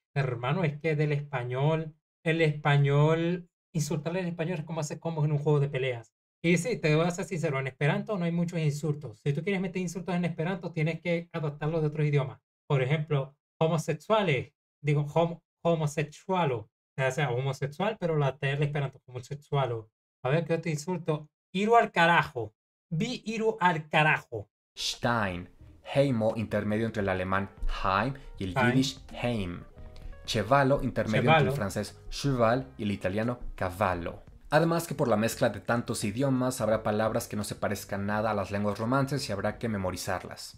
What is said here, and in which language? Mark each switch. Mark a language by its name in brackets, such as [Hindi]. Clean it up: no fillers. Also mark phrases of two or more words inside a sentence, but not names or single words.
[Spanish] Hermano, es que del español, el español, insultarle en español es como hacer combos en un juego de peleas. Y sí, te voy a ser sincero, en Esperanto no hay muchos insultos. Si tú quieres meter insultos en Esperanto, tienes que adaptarlos de otros idiomas. Por ejemplo, homosexuales, digo homosexualo, o sea, homosexual, pero la T es Esperanto, homosexualo. A ver, ¿qué otro insulto? [Esperanto] Iru al [Spanish] carajo. [Esperanto] Vi iru al [Spanish] carajo. Stein, heimo, intermedio entre el alemán Heim y el yiddish Heim. Chevalo, intermedio entre el francés cheval y el italiano cavallo. Además que por la mezcla de tantos idiomas habrá palabras que no se parezcan nada a las lenguas romances y habrá que memorizarlas.